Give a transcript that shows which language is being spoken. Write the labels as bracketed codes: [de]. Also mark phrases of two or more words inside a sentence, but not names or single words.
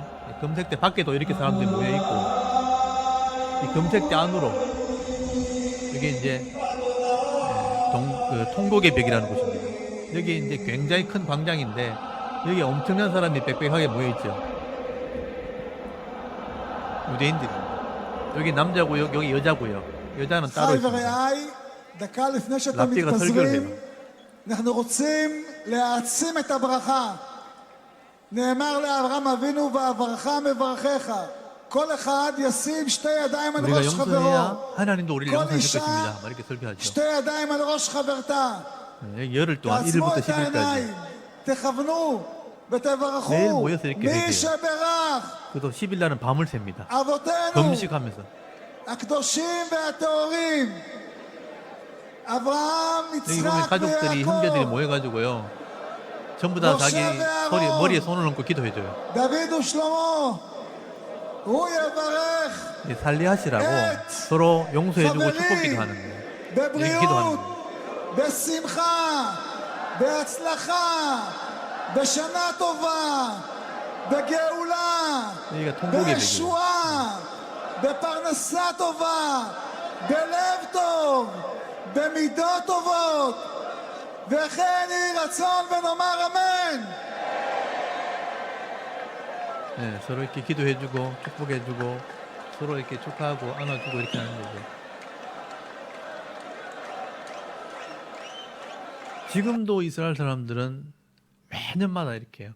[ko] 금색대 밖에도 이렇게 사람들이 모여있고, 이 금색대 안으로, 이게 이제, 통곡의 벽이라는 곳입니다. 여기 이제 굉장히 큰 광장인데, 여기 엄청난 사람이 빽빽하게 모여있죠. 유대인들입니다. 여기 남자고요, 여기 여자고요. 여자는 따로 있습니다. [he] דקה לפני שאתם להפתיע מתפזרים, הסרגל. אנחנו רוצים להעצים את הברכה. נאמר לאברהם אבינו ואברך מברכך. כל אחד ישים שתי ידיים על [ko] 우리가 [he] ראש חברו. [ko] 용서해야 하나님도 우리를 [he] כל [ko] 용서하실 [he] אישה [ko] 것입니다. 이렇게 설교하죠. [he] שתי ידיים על ראש חברתה. [ko] 열흘 동안 [he] תעצמו [ko] 1일부터 [he] את העיניים, [ko] 10일까지. [he] תכוונו [ko] 내일 [he] ותברכו. [ko] 모여서 이렇게 [he] מי [ko] 회개해요. [he] שברך [ko] 그래도 10일 날은 밤을 셉니다. [he] אבותינו [ko] 금식하면서. [he] הקדושים והטהורים. אברהם, [ko] 여기 보면 [he] יצחק [ko] 가족들이 형제들이 [he] ויעקב. [ko] 모여가지고요. 전부 다 자기 머리에 손을 얹고 기도해줘요. [he] דוד ושלמה, הוא יברך [ko] 살리하시라고 서로 용서해주고 축복기도 하는 거예요. 이렇게 기도하는 [he] בבריאות, [ko] 거예요. [he] בשמחה, בהצלחה, בשנה טובה, בגאולה, [ko] 여기가 통곡의 벽이에요. [he] בישועה, בפרנסה טובה, בלב טוב, במידות טובות, וכן יהי רצון ונאמר אמן. [ko] 네, 서로 이렇게 기도해주고 축복해주고 서로 이렇게 축하하고 안아주고 이렇게 하는 거죠. 지금도 이스라엘 사람들은 매년마다 이렇게 해요.